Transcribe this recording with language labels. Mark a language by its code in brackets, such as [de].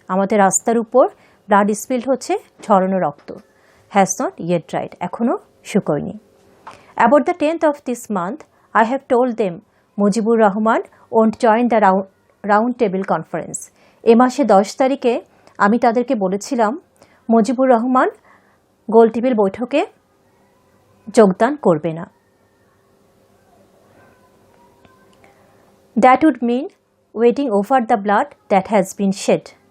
[bn] আমাদের রাস্তার উপর [en] blood spilled [bn] হচ্ছে ঝরানো রক্ত, [en] has not yet dried, [bn] এখনও শুকোয়নি। [en] About the 10th of this month, I have told them Mujibur Rahman won't join the round table conference. [bn] এ মাসে 10 তারিখে আমি তাদেরকে বলেছিলাম মুজিবুর রহমান গোল টেবিল বৈঠকে যোগদান করবে না। [en] That would mean waiting over the blood that has been shed.